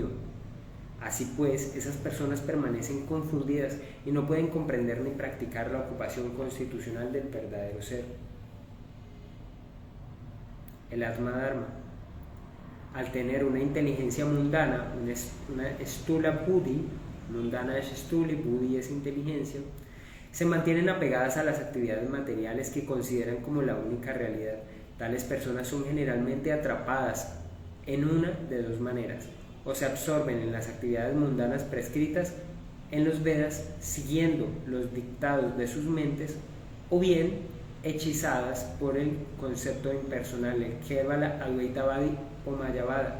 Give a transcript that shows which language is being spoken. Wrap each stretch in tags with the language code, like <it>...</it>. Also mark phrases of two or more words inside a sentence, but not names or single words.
<es>Así pues, esas personas permanecen confundidas y no pueden comprender ni practicar la ocupación constitucional del verdadero ser. El Atma Dharma, al tener una inteligencia mundana, una</es> <sa>stula buddhi,</sa> <es>mundana es stula y buddhi es inteligencia, se mantienen apegadas a las actividades materiales que consideran como la única realidad. Tales personas son generalmente atrapadas en una de dos maneras: o se absorben en las actividades mundanas prescritas en los Vedas siguiendo los dictados de sus mentes, o bien hechizadas por el concepto impersonal, el Kevala, Advaitavadi o Mayavada.</es>